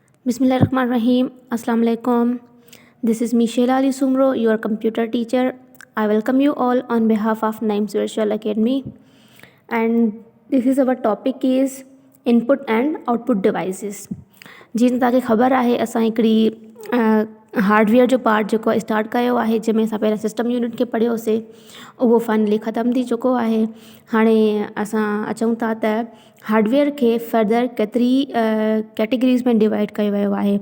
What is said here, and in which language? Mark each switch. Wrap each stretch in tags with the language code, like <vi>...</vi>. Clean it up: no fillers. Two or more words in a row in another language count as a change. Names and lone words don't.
<ar>Bismillahirrahmanirrahim. السلام عليكم.</ar> <en>This is Michelle Ali Sumro, your computer teacher. I welcome you all on behalf of Naim Virtual Academy. And this is our topic is input and output devices.</en> <sd>जीअं तव्हांखे ख़बर आहे असां हिकिड़ी हार्डवेयर जो पार्ट जेको स्टार्ट कयो आहे जंहिंमें असां पहिरियों</sd> <en>system unit</en> <sd>खे पढ़ियोसीं उहो फाइनली ख़तमु थी चुको आहे। हाणे असां अचूं था त हार्डवेयर खे फर्दर केतिरी कैटेगरीज़ में डिवाइड कयो वियो आहे।</sd>